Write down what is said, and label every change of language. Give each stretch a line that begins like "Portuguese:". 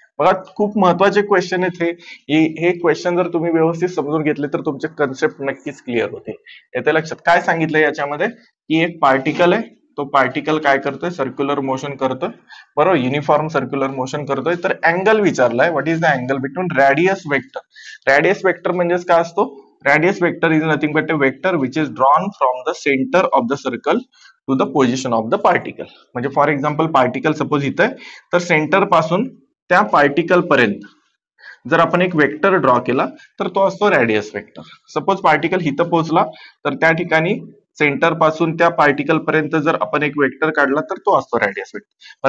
Marathi: बघा खूप महत्वाचे क्वेश्चन आहेत हे क्वेश्चन जर तुम्ही व्यवस्थित समजून घेतले तर तुमचे कन्सेप्ट नक्कीच क्लिअर होते. येते लक्षात. काय सांगितलंय याच्यामध्ये की एक पार्टिकल आहे, तो पार्टिकल काय करतोय, सर्क्युलर मोशन करतोय, बरोबर, युनिफॉर्म सर्क्युलर मोशन करतोय. तर angle विचारलाय,
English: What is the angle between radius vector.
Marathi: Radius vector म्हणजेच काय असतो,
English: radius vector is nothing but a vector which is drawn from the center of the circle to the position of the particle.
Marathi: म्हणजे for example particle suppose इथे तर centre पासून त्या particle पर्यंत जर आपण एक वेक्टर ड्रॉ केला तर तो असतो रॅडियस वेक्टर. सपोज पार्टिकल इथं पोहोचला तर त्या ठिकाणी सेंटर पासून त्या पार्टिकल पर्यंत जर आपण एक वेक्टर काढला तर तो असतो रॅडियस वेक्टर.